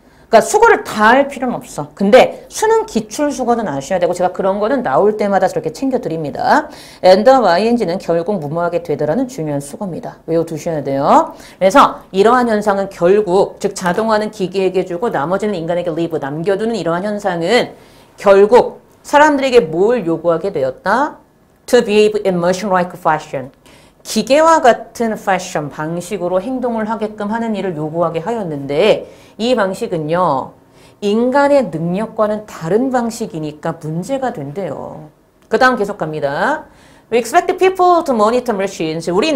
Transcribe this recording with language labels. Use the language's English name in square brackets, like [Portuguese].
[Korean] 그러니까 수거를 다 할 필요는 없어. 근데 수능 기출 수거는 아셔야 되고 제가 그런 거는 나올 때마다 저렇게 챙겨드립니다. end of ing는 결국 무모하게 되더라는 중요한 수거입니다. 외워두셔야 돼요. 그래서 이러한 현상은 결국 즉 자동화는 기계에게 주고 나머지는 인간에게 leave, 남겨두는 이러한 현상은 결국 사람들에게 뭘 요구하게 되었다? [English] To behave in machine-like fashion. [Korean] 기계와 같은 패션, 방식으로 행동을 하게끔 하는 일을 요구하게 하였는데 이 방식은요. 인간의 능력과는 다른 방식이니까 문제가 된대요. 그 다음 계속 갑니다. [English] We expect people to monitor machines.